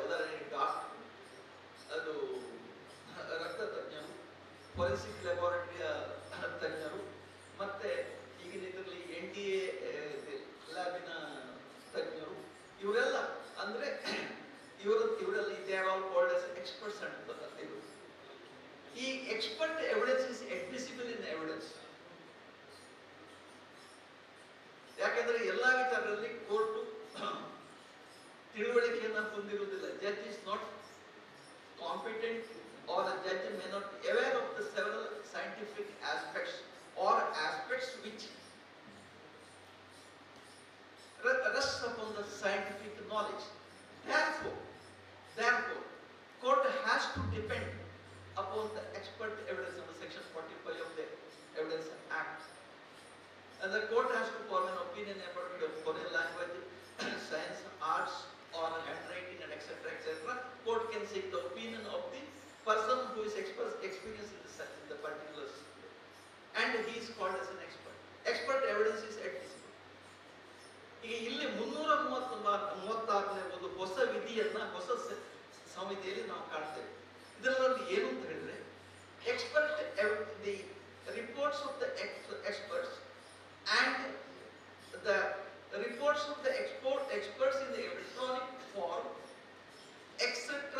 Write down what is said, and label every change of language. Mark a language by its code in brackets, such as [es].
[kn] ಉದಾಹರಣೆಗೆ ಡಾಕ್ಟರ್, ಅದು ರಕ್ತ ತಜ್ಞರು, ಫೋರೆನ್ಸಿಕ್ ಲ್ಯಾಬೋರೇಟರಿಯ ತಜ್ಞರು, ಮತ್ತೆ ಈಗಿನ ಇದರಲ್ಲಿ NDA ಲ್ಯಾಬಿನ ತಜ್ಞರು, ಇವರೆಲ್ಲ ಅಂದ್ರೆ ಇವರೆಲ್ಲ [en] they are all called as experts [kn] ಅಂತ. [en] ಈ expert evidence is admissible in evidence. [kn] ಯಾಕೆಂದ್ರೆ ಎಲ್ಲಾ ವಿಚಾರದಲ್ಲಿ ಕೋರ್ಟು ತಿಳುವಳಿಕೆಯನ್ನ ಹೊಂದಿರುವುದಿಲ್ಲ. [en] Judge is not competent or a judge may not be aware of the several scientific aspects or aspects which rest upon the scientific knowledge. Therefore, court has to depend upon the expert evidence under section 45 of the Evidence Act. And the court has to form an opinion about the foreign language, science, arts, or handwriting, and etc. etc. Court can seek the opinion of the person who is experienced in the particular subject, and he is called as an expert. Expert evidence is admissible. [kn] ಈಗ ಇಲ್ಲಿ 336ನೇ ಒಂದು ಹೊಸ ವಿಧಿಯನ್ನ ಹೊಸ ಸಂಹಿತೆಯಲ್ಲಿ ನಾವು ಕಾಣ್ತೇವೆ. ಇದರಲ್ಲಿ ಏನು ಅಂತ ಹೇಳಿದ್ರೆ, [en] Expert the reports of the experts and the reports of the experts in the electronic form etc.